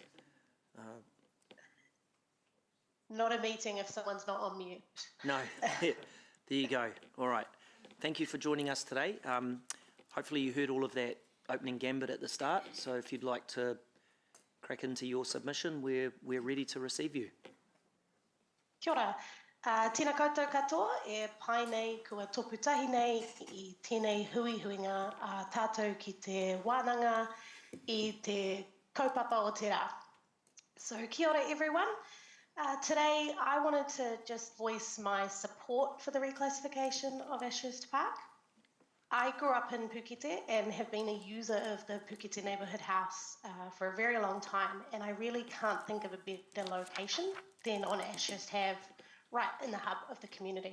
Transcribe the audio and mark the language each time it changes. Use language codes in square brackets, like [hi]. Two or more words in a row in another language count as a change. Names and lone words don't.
[en] Not a meeting if someone's not on mute. No, there you go. All right. Thank you for joining us today. Hopefully you heard all of that opening gambit at the start, so if you'd like to crack into your submission, we're ready to receive you. [mi] Kia ora. Tēnā koutou katoa, e pai nei kua toputahi nei I tēnei huihuinga a tātou ki te wānanga I te kaupapa o te rā. [en] So [mi] kia ora [en] everyone. Today I wanted to just voice my support for the reclassification of Ashurst Park. I grew up in Pukete and have been a user of the Pukete neighbourhood house for a very long time, and I really can't think of a better location than on Ashurst Have, right in the hub of the community.